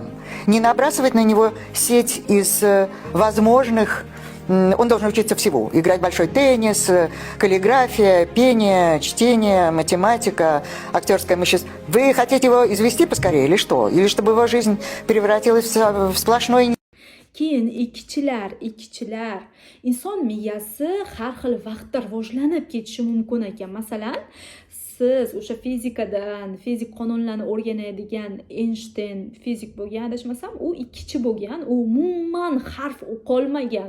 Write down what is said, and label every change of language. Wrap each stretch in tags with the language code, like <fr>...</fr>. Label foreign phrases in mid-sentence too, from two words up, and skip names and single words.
<ru>Не набрасывать на него сеть из возможных. Он должен учиться всего. Играть большой теннис, каллиграфия, пение, чтение, математика, актерское мастерство. Вы хотите его извести поскорее или что? Или чтобы его жизнь превратилась в сплошной...</ru> <uz>Keyin ikkichilar inson miyasi har xil vaqtda rivojlanib ketishi mumkin ekan. Masalan, siz o'sha fizik qonunlarni o'rganadigan Einstein fizik bo'lgan, adashmasam, u ikkichi bo'lgan, u umuman harf o'qolmagan.</uz>